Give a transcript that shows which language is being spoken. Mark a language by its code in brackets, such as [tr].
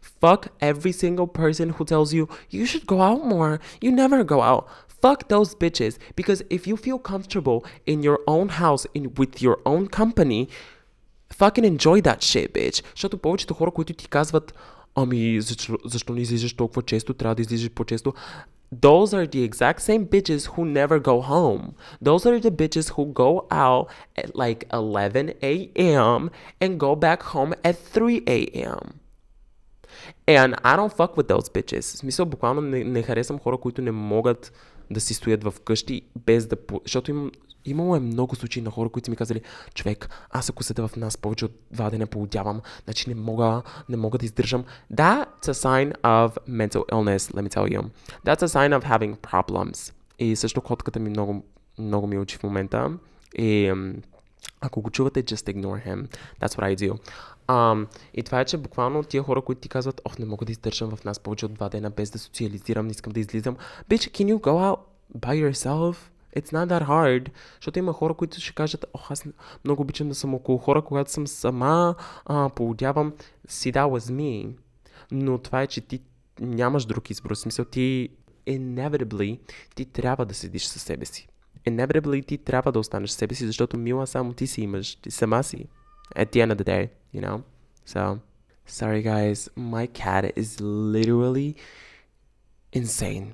[en] Fuck every single person who tells you you should go out more. You never go out. Fuck those bitches. Because if you feel comfortable in your own house, with your own company, fucking enjoy that shit, bitch. [bg] Защото повечето хора, които ти казват, ами защо не излизаш толкова често, трябва да излизаш по-често. [en] Those are the exact same bitches who never go home. Those are the bitches who go out at like 11 a.m. and go back home at 3 a.m. And I don't fuck with those bitches. [bg] В смисъл, буквално не харесвам хора, които не могат да си стоят в къщи без да... Защото имало е много случаи на хора, които са ми казали, човек, аз ако седа в нас повече от 2 дена поудявам, значи не мога да издържам. [en] That's a sign of mental illness, let me tell you. That's a sign of having problems. [bg] И също котката ми много ми учи в момента. И ако го чувате, [en] just ignore him. That's what I do. [bg] И това е, че буквално тия хора, които ти казват, не мога да издържам в нас повече от 2 дена без да социализирам, не искам да излизам. [en] Bitch, can you go out by yourself? It's not that hard. [bg] Защото има хора, които ще кажат, аз много обичам да съм около хора, когато съм сама, поудявам. [en] See, that was me. [bg] Но това е, че ти нямаш друг избор. В смисъл, ти inevitably ти трябва да седиш със себе си. Inevitably ти трябва да останеш със себе си, защото мила само ти си имаш, ти сама си. [en] At the end of the day, you know? So, sorry guys, my cat is literally insane.